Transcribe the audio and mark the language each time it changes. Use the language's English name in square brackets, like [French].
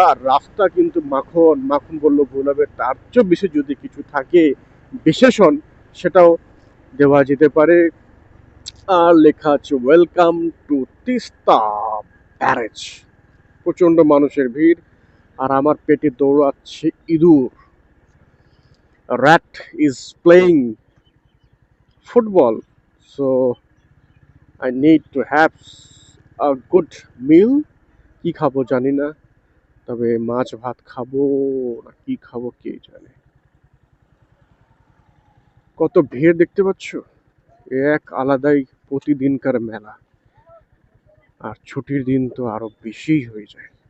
[Bangla] আর রাস্তা কিন্তু মাখন, মাখন বললো ভুল হবে, তার চেয়ে বেশি যদি কিছু থাকে বিশেষণ সেটাও দেওয়া যেতে পারে। আর লেখা আছে [English] welcome to Teesta [Bangla] ব্যারেজ, প্রচন্ড মানুষের ভিড়, আর আমার পেটে দৌড়াচ্ছে ইঁদুর। [English] rat is playing football, so I need to have a good meal. [Bangla] কি খাবো জানি না, তবে মাছ ভাত খাবো না কি খাবো কে জানে। কত ভিড় দেখতে পাচ্ছ, এক আলাদাই প্রতিদিনকার মেলা, আর ছুটির দিন তো আরো বেশি হয়ে যায়।